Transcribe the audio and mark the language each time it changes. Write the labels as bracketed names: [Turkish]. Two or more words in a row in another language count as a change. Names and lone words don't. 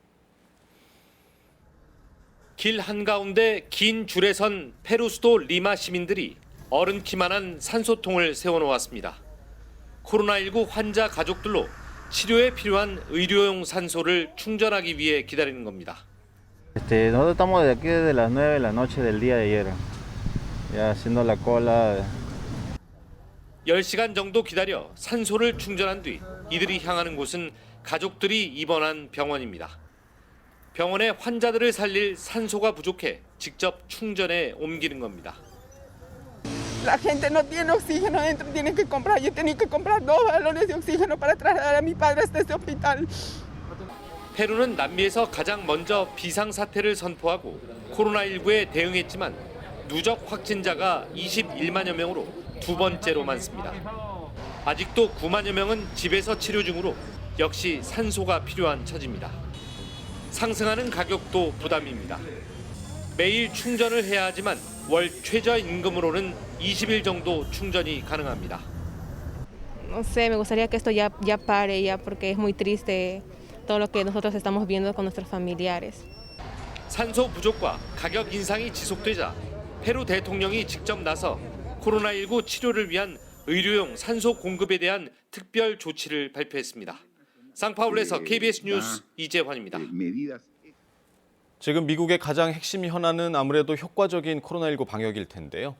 [Korean] 길 한가운데 긴 줄에 선 페루 수도 리마 시민들이 어른 키만한 산소통을 세워놓았습니다. 코로나19 환자 가족들로 치료에 필요한 의료용 산소를 충전하기 위해 기다리는 겁니다. [Spanish] Nosotros estamos de aquí desde las 9 de la noche del día de ayer, ya haciendo la cola. [Korean] 10시간 정도 기다려 산소를 충전한 뒤 이들이 향하는 곳은 가족들이 입원한 병원입니다. 병원에 환자들을 살릴 산소가 부족해 직접 충전에 옮기는 겁니다. [Spanish] La gente no tiene oxígeno adentro, tienen que comprar. Yo tenía que comprar 2 balones de oxígeno para trasladar a mi padre hasta este hospital. [Korean] 페루는 남미에서 가장 먼저 비상사태를 선포하고 코로나19에 대응했지만 누적 확진자가 21만여 명으로 두 번째로 많습니다. 아직도 9만여 명은 집에서 치료 중으로 역시 산소가 필요한 처지입니다. 상승하는 가격도 부담입니다. 매일 충전을 해야 하지만 월 최저임금으로는 20일 정도 충전이 가능합니다. [Spanish] No sé, me gustaría que esto ya pare ya porque es muy triste todo lo que nosotros estamos viendo con nuestros familiares. [Korean] 산소 부족과 가격 인상이 지속되자 페루 대통령이 직접 나서 코로나19 치료를 위한 의료용 산소 공급에 대한 특별 조치를 발표했습니다. 상파울루에서 KBS 뉴스 이재환입니다. 지금 미국의 가장 핵심 현안은 아무래도 효과적인 코로나19 방역일 텐데요.